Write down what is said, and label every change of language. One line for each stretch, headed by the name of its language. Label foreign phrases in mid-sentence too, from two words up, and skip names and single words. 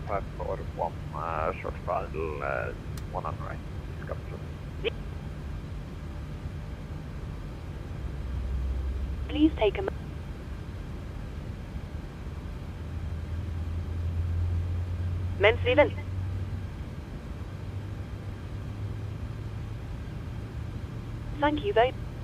English: 541, short file, 1 on right. Please take a...
Norwegian: Mens vi venter.
English: Thank you very...